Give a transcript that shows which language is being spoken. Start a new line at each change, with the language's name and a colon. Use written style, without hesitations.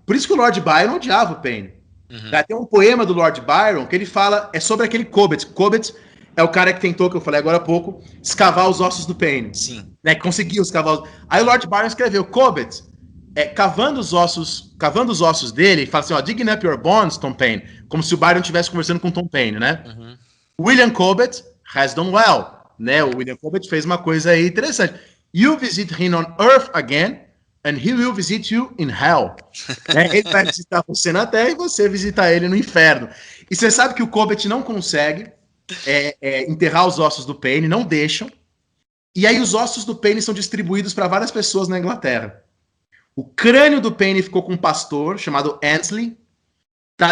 Portuguese: Por isso que o Lord Byron odiava o Paine. Tem um poema do Lord Byron que ele fala, é sobre aquele Cobbett. Cobbett é o cara que tentou, que eu falei agora há pouco, escavar os ossos do Paine. Sim. Né, conseguiu escavar os... Aí o Lord Byron escreveu, Cobbett, cavando os ossos dele, ele fala assim,
English: digging up your bones, Tom Paine,
Portuguese: como se o Byron estivesse conversando com Tom Paine, né?
English: William Cobbett has done well, né?
Portuguese: O William Cobbett fez uma coisa aí interessante.
English: You visit him on earth again, and he will visit you in hell.
Portuguese: Né? Ele vai visitar você na terra e você visita ele no inferno. E você sabe que o Cobbett não consegue enterrar os ossos do Paine, não deixam. E aí os ossos do Paine são distribuídos para várias pessoas na Inglaterra. O crânio do Paine ficou com um pastor chamado Ansley. Tá?